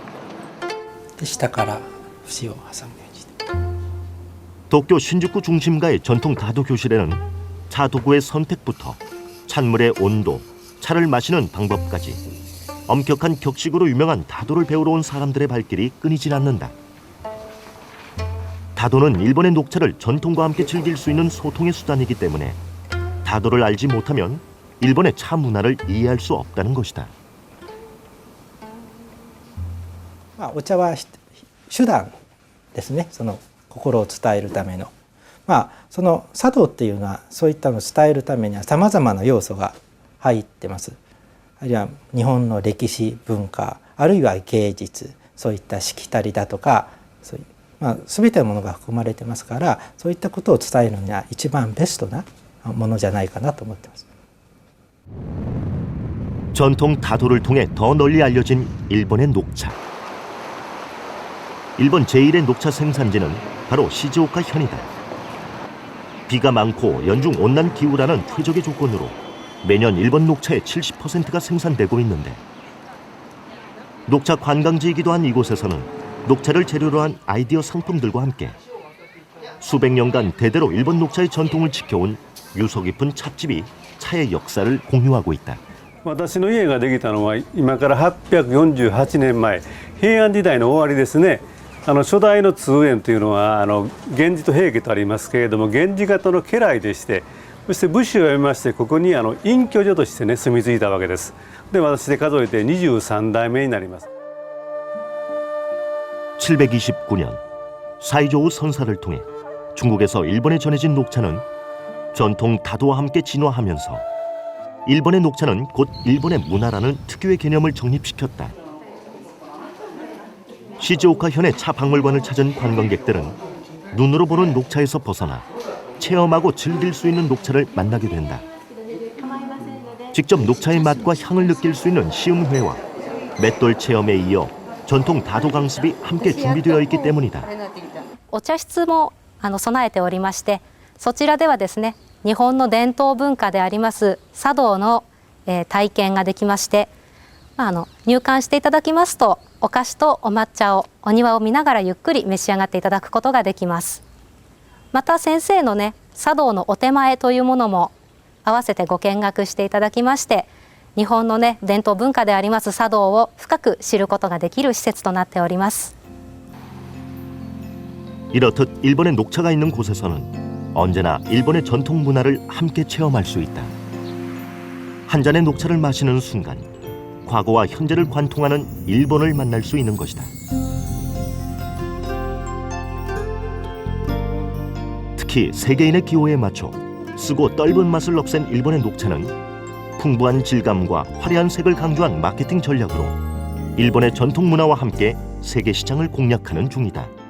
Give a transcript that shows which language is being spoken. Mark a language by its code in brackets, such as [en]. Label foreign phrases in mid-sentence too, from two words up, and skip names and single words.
[ko] 도쿄 신주쿠 중심가의 전통 다도 교실에는 차 도구의 선택부터 찬물의 온도, 차를 마시는 방법까지 엄격한 격식으로 유명한 다도를 배우러 온 사람들의 발길이 끊이질 않는다. 다도는 일본의 녹차를 전통과 함께 즐길 수 있는 소통의 수단이기 때문에 다도를 알지 못하면 일본의 차 문화를 이해할 수 없다는 것이다. [ja] お茶は手段ですね、その心を伝えるための。その茶道っていうのはそういったのを伝えるためにはさまざまな要素が入ってます。あるいは日本の歴史文化、あるいは芸術、そういったしきたりだとか、そういう全てのものが含まれてますから、そういったことを伝えるには一番ベストなものじゃないかなと思ってます。 [ko] 전통 다도를 통해 더 널리 알려진 일본의 녹차. 일본 제1의 녹차 생산지는 바로 시즈오카 현이다. 비가 많고 연중 온난 기후라는 최적의 조건으로 매년 일본 녹차의 70%가 생산되고 있는데 녹차 관광지이기도 한 이곳에서는 녹차를 재료로 한 아이디어 상품들과 함께 수백 년간 대대로 일본 녹차의 전통을 지켜온 유서 깊은 찻집이 차의 역사를 공유하고 있다. [ja] 私の家ができたのは今から848年前、平安時代の終わりですね。初代の通園というのは源氏と平家とありますけれども、源氏方の家来でして、そして武士を辞めましてここに隠居所としてね住み着いたわけです。で私で数えて23代目になります。 [ko] 729년 사이조우 선사를 통해 중국에서 일본에 전해진 녹차는 전통 다도와 함께 진화하면서 일본의 녹차는 곧 일본의 문화라는 특유의 개념을 정립시켰다. 시즈오카 현의 차 박물관을 찾은 관광객들은 눈으로 보는 녹차에서 벗어나 체험하고 즐길 수 있는 녹차를 만나게 된다. 직접 녹차의 맛과 향을 느낄 수 있는 시음회와 맷돌 체험에 이어 전통 다도 강습이 함께 준비되어 있기 때문이다. [ja] お茶室も備えておりまして、そちらではですね、日本の伝統文化であります茶道の、体験ができまして、入館していただきますとお菓子とお抹茶をお庭を見ながらゆっくり召し上がっていただくことができます。また先生のね茶道のお手前というものも合わせてご見学していただきまして、日本のね伝統文化であります茶道を深く知ることができる施設となっております。 [ko] 이렇듯 일본의 녹차가 있는 곳에서는 언제나 일본의 전통 문화를 함께 체험할 수 있다. 한 잔의 녹차를 마시는 순간 과거와 현재를 관통하는 일본을 만날 수 있는 것이다. 특히 세계인의 기호에 맞춰 쓰고 떫은 맛을 없앤 일본의 녹차는 풍부한 질감과 화려한 색을 강조한 마케팅 전략으로 일본의 전통 문화와 함께 세계 시장을 공략하는 중이다.